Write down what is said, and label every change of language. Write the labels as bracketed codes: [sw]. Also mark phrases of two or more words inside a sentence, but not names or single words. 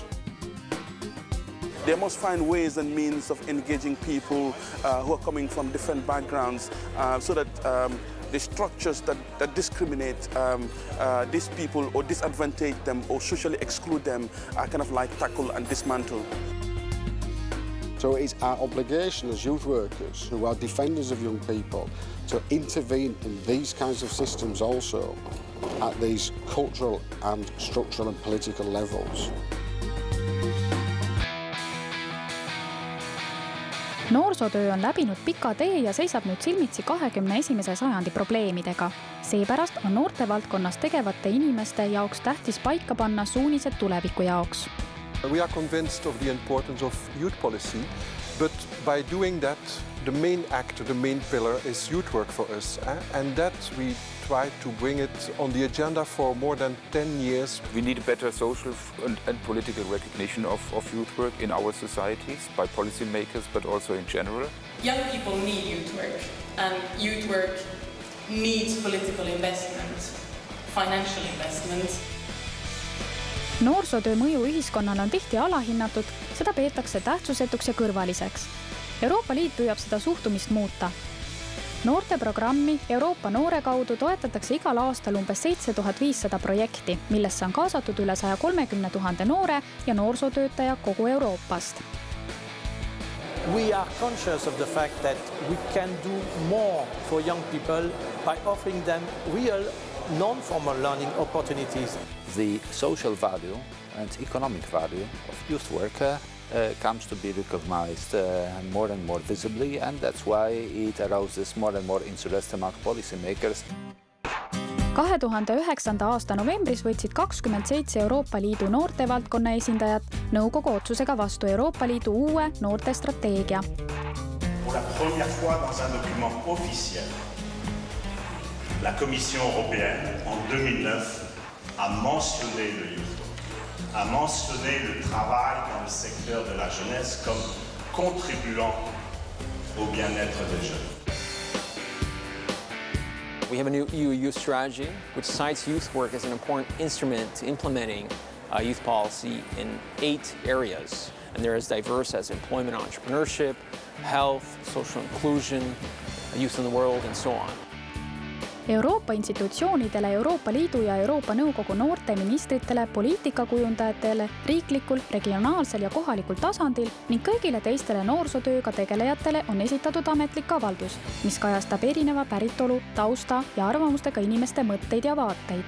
[en] They must find ways and means of engaging people who are coming from different backgrounds so that the structures that discriminate these people or disadvantage them or socially exclude them are kind of like tackled and dismantled. So it's our obligation as youth workers who are defenders of young people to intervene in these kinds of systems also at these cultural and structural and political levels. [et] Noorsootöö on läbinud pika tee ja seisab nüüd silmitsi 21. sajandi probleemidega. Seepärast on noortevaldkonnas tegevate inimeste jaoks tähtis paika panna suunised tuleviku jaoks. [en] We are convinced of the importance of youth policy, but by doing that, the main actor, the main pillar is youth work for us. And that we try to bring it on the agenda for more than 10 years. We need a better social and political recognition of youth work in our societies by policymakers, but also in general. Young people need youth work, and youth work needs political investment, financial investment. [et] Noorsootöö mõju ühiskonnale on tihti alahinnatud, seda peetakse tähtsusetuks ja kõrvaliseks. Euroopa Liit püüab seda suhtumist muuta. Noorteprogrammi Euroopa Noore kaudu toetatakse igal aastal umbes 7500 projekti, millesse on kaasatud üle 130 000 noore ja noorsootöötaja kogu Euroopast. [en] We are conscious of the fact that we can do more for young people by offering them real non-formal learning opportunities. The social value and economic value of youth work comes to be recognized more and more visibly, and that's why it arouses more and more interest among policymakers. [et] 2009. aasta novembris võtsid 27 Euroopa Liidu noortevaldkonna esindajat nõukogu otsusega vastu Euroopa Liidu uue noortestrateegia. [fr] Pour la première fois dans un document officiel, la Commission européenne en 2009 a mentionné le [en] youth work, [fr] a mentionné le travail dans le secteur de la jeunesse comme contribuant au bien-être des jeunes. [en] We have a new EU youth strategy, which cites youth work as an important instrument to implementing youth policy in 8 areas. And they're as diverse as employment, entrepreneurship, health, social inclusion, youth in the world, and so on. [et] Euroopa institutsioonidele, Euroopa Liidu ja Euroopa Nõukogu noorteministritele, poliitikakujundajatele, riiklikul, regionaalsel ja kohalikul tasandil ning kõigile teistele noorsootööga tegelejatele on esitatud ametlik avaldus, mis kajastab erineva päritolu, tausta ja arvamustega inimeste mõtteid ja vaateid.